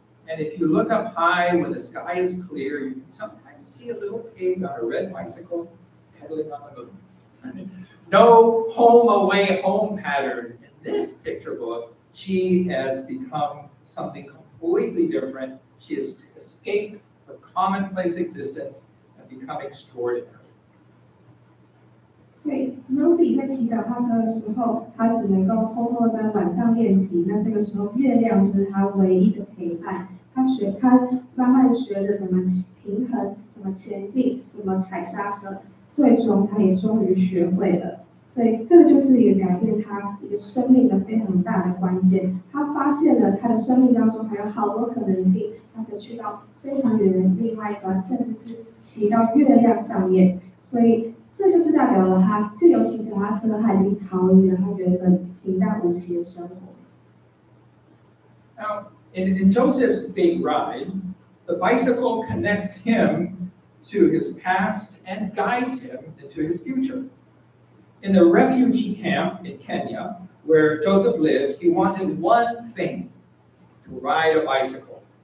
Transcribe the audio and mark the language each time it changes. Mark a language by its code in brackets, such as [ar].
[en] And if you look up high when the sky is clear, you can sometimes see a little pig on a red bicycle pedaling on the moon. No home away home pattern. In this picture book, she has become something completely different. She has escaped her commonplace existence and become extraordinary. [zh] 对 ，Rosie 在骑脚踏车的时候，她只能够偷偷在晚上练习。那这个时候，月亮就是她唯一的陪伴。她慢慢学着怎么平衡，怎么前进，怎么踩刹车。最终，她也终于学会了。所以，这个就是一个改变她一个生命的非常大的关键。她发现了她的生命当中还有好多可能性，她可以去到非常远的另外一端，甚至是骑到月亮上面。所以。这就是代表了他借由骑脚踏车，他已经逃离了他原本平淡无奇的生活。 [en] Now, in Joseph's big ride, the bicycle connects him to his past and guides him into his future. In the refugee camp in Kenya, where Joseph lived, he wanted one thing: to ride a bicycle.